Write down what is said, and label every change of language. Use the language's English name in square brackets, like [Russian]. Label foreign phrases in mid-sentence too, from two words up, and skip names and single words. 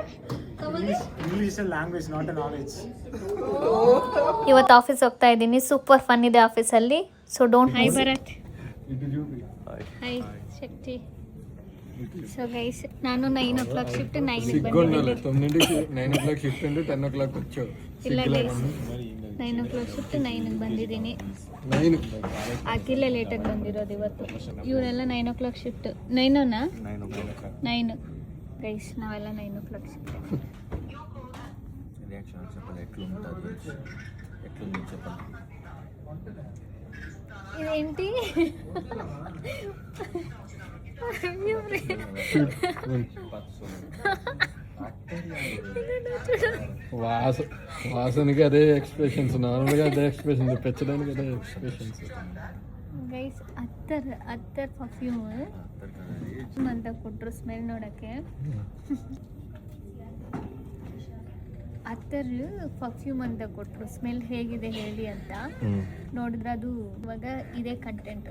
[English] English language not a knowledge. [Kannada] ಇವತ್ತು ಆಫೀಸ್ ಹೋಗ್ತಾ ಇದ್ದೀನಿ. [English] super fun [Kannada] ಇದೆ ಆಫೀಸಲ್ಲಿ. [English] so don't. [Kannada] ಹೈ ಭರತ್. ಹೈ ಶಕ್ತಿ. [English] so guys [Kannada] ನಾನು 9 [English] o'clock shift [Kannada] 9 ಬಂದಿದ್ದೀನಿ. 9 [English] o'clock shift [Kannada] ಅಂದ್ರೆ 10 o'clock వచ్చో. ಇಲ್ಲ ಗೈಸ್ 9 [English] o'clock shift [Kannada] 9 ಬಂದಿದ್ದೀನಿ. 9 ಅಖಿಲೇ ಲೇಟಾಗಿ ಬಂದಿರೋದು ಇವತ್ತು. ಇವರೆಲ್ಲ 9 [English] o'clock shift. [Kannada] 9 ಗೈಸ್ ನಾವೆಲ್ಲ 9 [English] o'clock shift. [Telugu] రియాక్షన్ చెప్పాలి ఎట్లుంటుంది ఎట్లుంది చెప్పాలి. ఇదేంటి వాసనకి అదే ఎక్స్ప్రెషన్స్, నార్మల్గా అదే ఎక్స్ప్రెషన్స్, పెంచడానికి అదే ఎక్స్ప్రెషన్స్. [Kannada] ಗೈಸ್ ಅತ್ತರ್ ಪರ್ಫ್ಯೂಮ್ ಅಂತ ಕೊಟ್ಟರು ಸ್ಮೆಲ್ ನೋಡೋಕ್ಕೆ. ಅತ್ತರ್ ಪರ್ಫ್ಯೂಮ್ ಅಂತ ಕೊಟ್ಟರು, ಸ್ಮೆಲ್ ಹೇಗಿದೆ ಹೇಳಿ ಅಂತ. ನೋಡಿದ್ರೆ ಅದು ಇವಾಗ ಇದೇ ಕಂಟೆಂಟ್.